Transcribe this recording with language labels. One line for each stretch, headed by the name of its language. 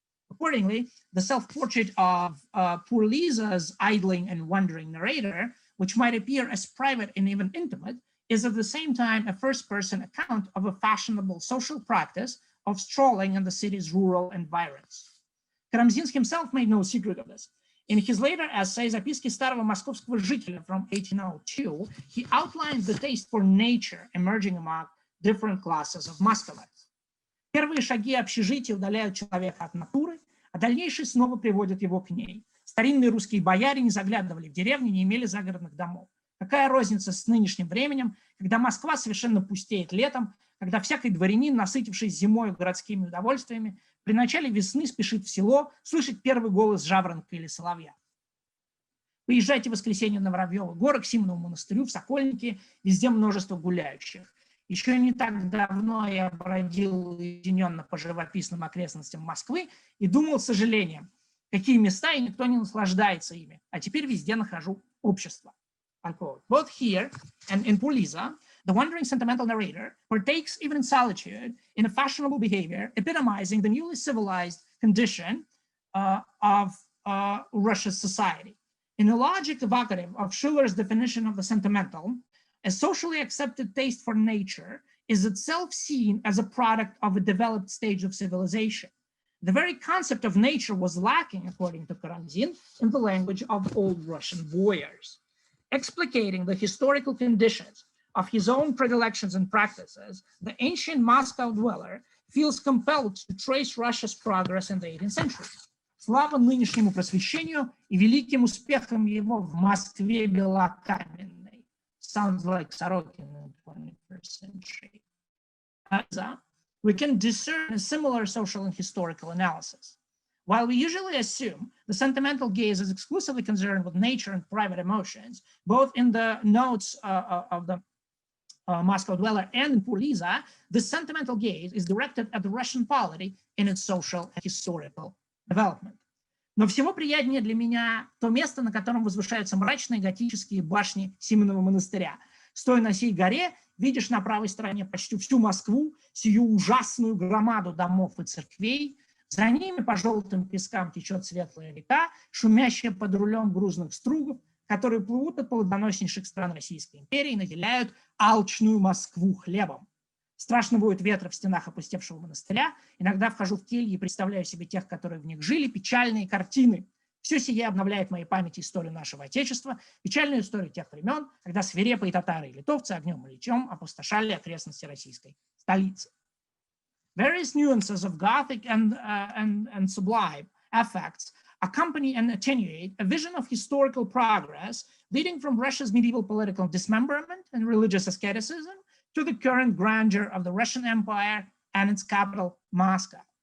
English: Accordingly, the self-portrait of Poor Liza's idling and wandering narrator, which might appear as private and even intimate, is at the same time a first-person account of a fashionable social practice of strolling in the city's rural environs. Karamzin himself made no secret of this. In his later essay «Записки старого московского жителя» from 1802, he outlined the taste for nature emerging among different classes of Muscovites.
Russian: Первые шаги общежития удаляют человека от натуры, а дальнейшие снова приводят его к ней. Старинные русские бояре не заглядывали в деревни, не имели загородных домов. Какая розница с нынешним временем, когда Москва совершенно пустеет летом, когда всякий дворянин, насытившись зимой городскими удовольствиями, при начале весны спешит в село слышать первый голос жаворонка или соловья. Поезжайте в воскресенье на Воробьевы горы к Симонову монастырю, в Сокольники, везде множество гуляющих. Еще не так давно я бродил уединенно по живописным окрестностям Москвы и думал с сожалением, какие места, и никто не наслаждается ими, а теперь везде нахожу общество.
English: Unquote. Both here and in Poor Liza, the wandering sentimental narrator partakes even in solitude in a fashionable behavior, epitomizing the newly civilized condition of Russia's society. In a logic evocative of Schiller's definition of the sentimental, a socially accepted taste for nature is itself seen as a product of a developed stage of civilization. The very concept of nature was lacking, according to Karamzin, in the language of old Russian boyars. Explicating the historical conditions of his own predilections and practices, the ancient Moscow dweller feels compelled to trace Russia's progress in the 18th century.
Russian: Слава нынешнему просвещению и великим успехам его в Москве белокаменной.
English: Sounds like Sorokin in the 21st century. We can discern a similar social and historical analysis. While we usually assume the sentimental gaze is exclusively concerned with nature and private emotions, both in the notes of the Moscow dweller and in Poor Liza, the sentimental gaze is directed at the Russian polity in its social and historical development.
Russian: Но всего приятнее для меня то место, на котором возвышаются мрачные готические башни Симонова монастыря. Стоя на сей горе, видишь на правой стороне почти всю Москву, сию ужасную громаду домов и церквей. За ними по желтым пескам течет светлая река, шумящая под рулем грузных стругов, которые плывут от плодоноснейших стран Российской империи и наделяют алчную Москву хлебом. Страшно воют ветры в стенах опустевшего монастыря. Иногда вхожу в кельи и представляю себе тех, которые в них жили, печальные картины. Все сие обновляет в моей памяти историю нашего Отечества, печальную историю тех времен, когда свирепые татары и литовцы огнем и лечом опустошали окрестности российской столицы.
English: Various nuances of Gothic and sublime affects accompany and attenuate a vision of historical progress leading from Russia's medieval political dismemberment and religious asceticism to the current grandeur of the Russian Empire and its capital, Moscow.